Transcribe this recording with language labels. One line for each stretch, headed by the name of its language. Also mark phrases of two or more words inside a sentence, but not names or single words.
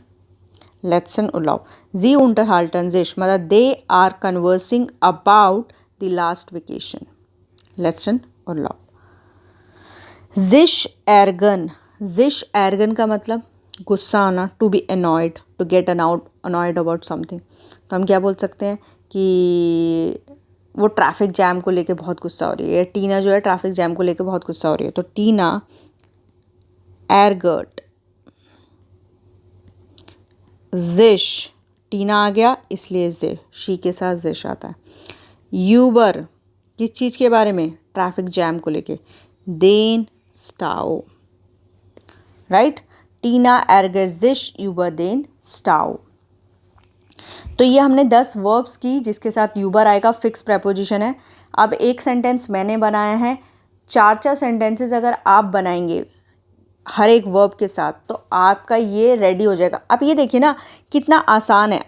German: letzten Urlaub, sie unterhalten sich
English: मतलब they are conversing about the last vacation,
German: letzten Urlaub। sich ärgern
Hindi: का मतलब गुस्सा आना,
English: to be annoyed, to get annoyed about something.
Hindi: तो हम क्या बोल सकते हैं कि वो
English: traffic jam
Hindi: को लेके बहुत गुस्सा हो रही है, टीना जो है
English: traffic jam
Hindi: को लेके बहुत गुस्सा हो रही है, तो
German: Tina ärgert sich,
Hindi: टीना आ गया इसलिए जे, शी के साथ जिश आता है। यूबर, किस चीज़ के बारे में?
English: traffic jam
Hindi: को लेके।
German: den Stau,
Hindi: राइट।
German: Tina ärgert sich über den Stau.
Hindi: तो ये हमने 10 वर्ब्स की जिसके साथ यूबर आएगा,
English: fixed preposition
Hindi: है। अब एक सेंटेंस मैंने बनाया है, 4 सेंटेंसेस अगर आप बनाएंगे हर एक वर्ब के साथ तो आपका ये रेडी हो जाएगा। अब ये देखिए ना कितना आसान है।